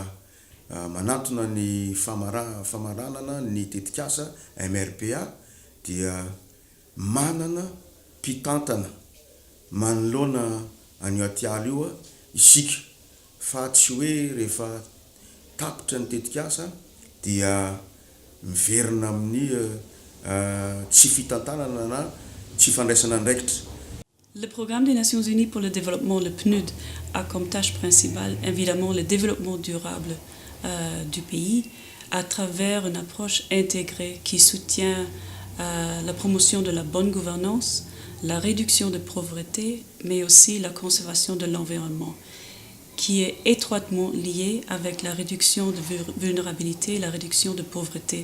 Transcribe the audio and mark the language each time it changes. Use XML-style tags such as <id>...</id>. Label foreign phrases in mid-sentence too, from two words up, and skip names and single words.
<mg>manatona ny famaranana ny tetikasa MRPA dia manana mpitantana manoloana anio atialy io isika fa tsy hoe rehefa tapitra ny tetikasa dia miverina amin'ny tsy fitantanana na tsy fandraisana andraikitra.</mg> <fr>Le programme des Nations Unies pour le développement, le PNUD, a comme tâche principale évidemment le développement durable du pays à travers une approche intégrée qui soutient la promotion de la bonne gouvernance, la réduction de pauvreté, mais aussi la conservation de l'environnement, qui est étroitement liée avec la réduction de vulnérabilité, la réduction de pauvreté.</fr>